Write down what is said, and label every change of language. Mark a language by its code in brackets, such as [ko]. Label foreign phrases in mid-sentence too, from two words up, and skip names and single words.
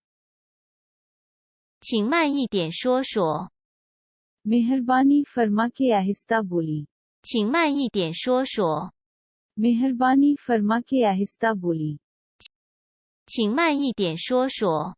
[zh] 请慢一点说说。 [ur] मेहरबानी फरमा के आहिस्ता बोली। [zh] 请慢一点说说。 [ur] मेहरबानी फरमा के आहिस्ता बोली। [zh] 请慢一点说说。